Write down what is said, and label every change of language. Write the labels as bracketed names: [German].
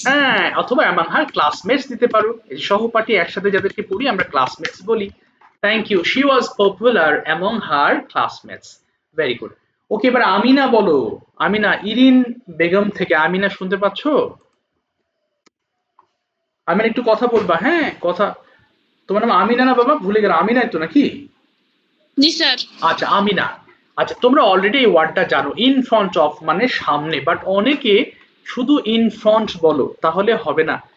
[Bangla] হ্যাঁ, অথবা [English] among her classmates [Bangla] দিতে পারো। এই সহপাঠী একসাথে যাদেরকে পড়ি আমরা ক্লাসমেটস বলি। [English] Thank you, she was popular among her classmates. Very good. [Bangla] ওকে এবার আমিনা বলো, আমিনা ইরিন বেগম থেকে। আমিনা শুনতে পাচ্ছো? আমিনা একটু কথা বলবা। হ্যাঁ কথা, তোমার নাম আমিনা না বাবা? ভুলে গেলাম, আমিনাই তো নাকি? জি স্যার। আচ্ছা আমিনা, আচ্ছা তোমরা অলরেডি এই ওয়ার্ডটা জানো, [English] in front of [Bangla] মানে সামনে, বাট অনেকে শুধু ইন ফ্রন্ট বলো, তাহলে হবে না।